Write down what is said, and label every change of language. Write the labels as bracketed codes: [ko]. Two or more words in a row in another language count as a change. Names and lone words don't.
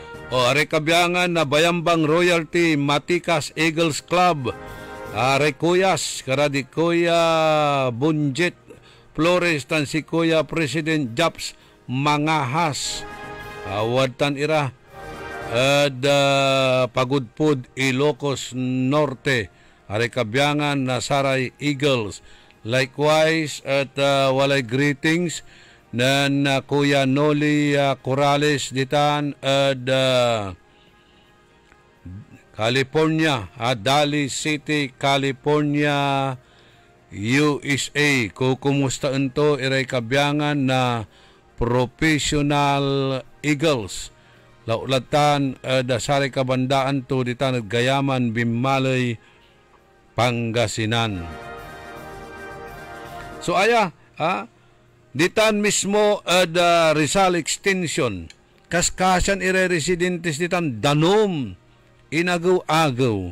[pag] O are kabyangan na Bayambang Royalty Matikas Eagles Club. Are kuyas karadi Kuya Bunjet Flores tan si Kuya President Japs Mangahas. Wadtan ira at Pagudpud Ilocos Norte. Are kabyangan na Saray Eagles. Likewise at walay greetings nan Kuya Noli Corrales ditan at California, Daly City, California, USA. Kumusta ito iray kabyangan na professional Eagles. Laulatan dasari kabandaan to ditan at Gayaman, Bimalay, Pangasinan. So ditan mismo Rizal Extension. Kaskasan ire-residentes ditan danom inagaw-agaw.